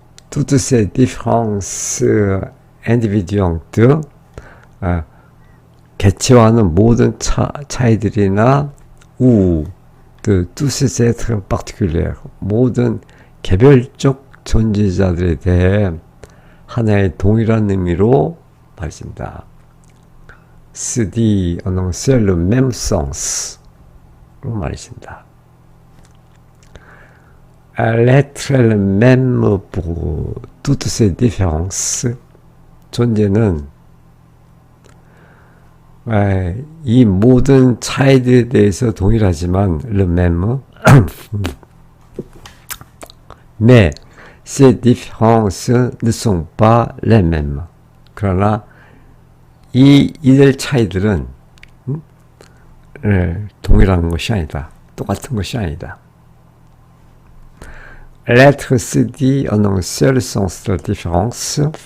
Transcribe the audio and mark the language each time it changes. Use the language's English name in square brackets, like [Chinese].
[French] toutes ces différences individuantes, [Korean] 개체화하는 모든 차이들이나 [French] de tous ces êtres particuliers, [Korean] 모든 개별적 존재자들에 대해 하나의 동일한 의미로 말해진다. [French] Se dit en un seul même sens로 [Korean] 말해진다. [French] L'être est le même pour toutes ces différences. [Korean] 존재는 이 모든 차이들에 대해서 동일하지만 [French] le même, mais ces différences ne sont pas les mêmes. [Korean] 그러나 이들 차이들은 동일한 것이 아니다. 똑같은 것이 아니다. [French] L'être se dit en un seul sens de différence.